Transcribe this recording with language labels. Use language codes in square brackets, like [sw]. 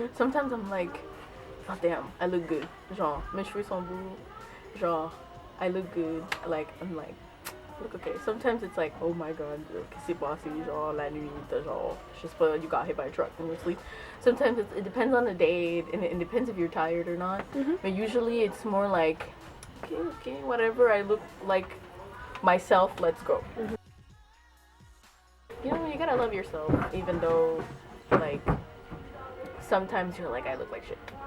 [en] Sometimes I'm like, oh damn, I look good. [fr] Genre, mes cheveux sont beaux. Genre, [en] I look good. Like, I'm like, look okay. Sometimes it's like, oh my god, [fr] qu'est-ce qui s'est passé? Genre, la nuit, genre, je sais pas, [en] you got hit by a truck in your sleep. Sometimes it depends on the day, and it depends if you're tired or not. But usually it's more like, okay, whatever, I look like myself, let's go. You know, you gotta love yourself, even though, like, sometimes you're like, I look like shit.